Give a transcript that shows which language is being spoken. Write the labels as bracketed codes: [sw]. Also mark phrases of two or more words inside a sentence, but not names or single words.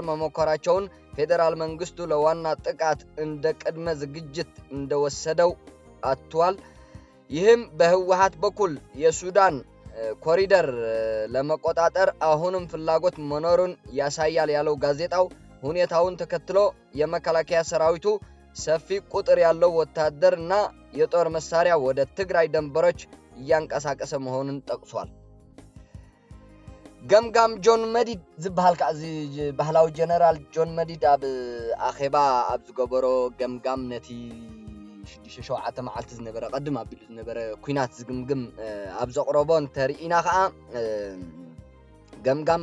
[am] መሞከራቸውን ፌደራል መንግስቱ ለዋና ጥቃት እንደ ቅድመ ዝግጅት እንደወሰደው አጥቷል። ይህም በህወሓት በኩል የሱዳን ኮሪደር ለመቆጣጠር አሁንም ፍላጎት መኖሩን ያሳያል ያለው ጋዜጣው ሁኔታውን ተከትሎ የመከላከያ ሰራዊቱ ሰፊ ቁጥር ያለው ወታደርና የጦር መሳሪያ ወደ ትግራይ ድንበሮች እያንቀሳቀሰ መሆኑን ጠቅሷል። [ti] ገምጋም ጆን መዲድ ዝበሃል ካዚ ባህላዊ ጀነራል ጆን መዲድ ኣብ ኣኼባ ኣብ ዝገበሮ ገምጋም ነቲ 6-7 መዓልቲ ዝነበረ ቀድም ኣቢሉ ዝነበረ ኩናት ዝግምግም ኣብ ዘቕረቦ እንተርኢና ከዓ ገምጋም